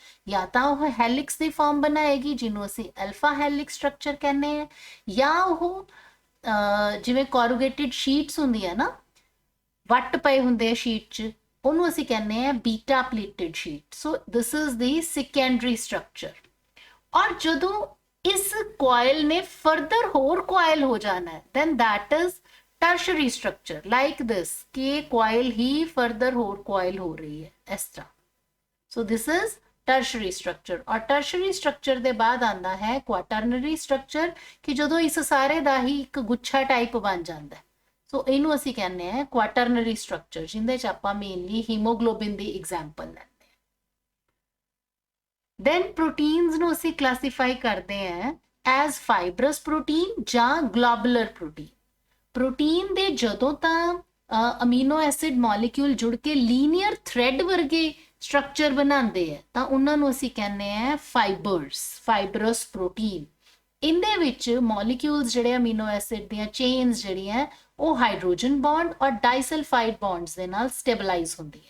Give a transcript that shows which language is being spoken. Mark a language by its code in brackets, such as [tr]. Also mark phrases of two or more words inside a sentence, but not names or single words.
[pa] ਜਾਂ ਤਾਂ ਉਹ ਹੈਲਿਕਸ ਦੀ ਫਾਰਮ ਬਣਾਏਗੀ ਜਿਹਨੂੰ ਅਸੀਂ [en] alpha helix structure [pa] ਕਹਿੰਦੇ ਹਾਂ, ਜਾਂ ਉਹ ਜਿਵੇਂ [en] corrugated sheets [pa] ਹੁੰਦੀਆਂ ਨਾ, ਵੱਟ ਪਏ ਹੁੰਦੇ ਆ ਸ਼ੀਟ 'ਚ, ਉਹਨੂੰ ਅਸੀਂ ਕਹਿੰਦੇ ਆ [en] beta pleated sheet. so this is the secondary structure. [pa] ਔਰ ਜਦੋਂ ਇਸ ਕੋਇਲ ਨੇ ਫਰਦਰ ਹੋਰ ਕੋਇਲ ਹੋ ਜਾਣਾ ਹੈ [en] then that is tertiary structure like this [pa] ਕਿ ਕੋਇਲ ਹੀ ਫਰਦਰ ਹੋਰ ਕੋਇਲ ਹੋ ਰਹੀ ਹੈ ਇਸ ਤਰ੍ਹਾਂ। [en] so this is tertiary structure। [pa] ਔਰ [en] tertiary structure [pa] ਦੇ ਬਾਅਦ ਆਉਂਦਾ ਹੈ [en] quaternary structure [pa] ਕਿ ਜਦੋਂ ਇਸ ਸਾਰੇ ਦਾ ਹੀ ਇੱਕ ਗੁੱਛਾ ਟਾਈਪ ਬਣ ਜਾਂਦਾ ਹੈ। ਸੋ ਇਹਨੂੰ ਅਸੀਂ ਕਹਿੰਦੇ ਆ [en] quaternary structure [pa] ਜਿਹਦੇ ਚ ਆਪਾਂ ਮੇਨਲੀ ਹੀਮੋਗਲੋਬਿਨ ਦੀ ਐਗਜ਼ਾਮਪਲ ਲੈਂਦੇ। [en] then proteins [pa] ਨੂੰ ਅਸੀਂ classify ਕਰਦੇ ਹਾਂ [en] as fibrous protein [pa] ਜਾਂ [en] globular protein। [pa] ਪ੍ਰੋਟੀਨ ਦੇ ਜਦੋਂ ਤਾਂ [en] amino acid molecule [pa] ਜੁੜ ਕੇ [en] linear thread [pa] ਵਰਗੇ ਸਟਰਕਚਰ ਬਣਾਉਂਦੇ ਆ ਤਾਂ ਉਹਨਾਂ ਨੂੰ ਅਸੀਂ ਕਹਿੰਦੇ ਆ [en] fibrous protein. [pa] ਇਹਦੇ ਵਿੱਚ ਮੋਲੀਕਿਊਲਸ ਜਿਹੜੇ [en] amino acid [pa] ਦੀਆਂ ਚੇਨਸ ਜਿਹੜੀਆਂ ਉਹ [en] hydrogen bond [pa] ਔਰ [en] disulfide bonds [pa] ਦੇ ਨਾਲ ਸਟੇਬਲਾਈਜ਼ ਹੁੰਦੀਆਂ।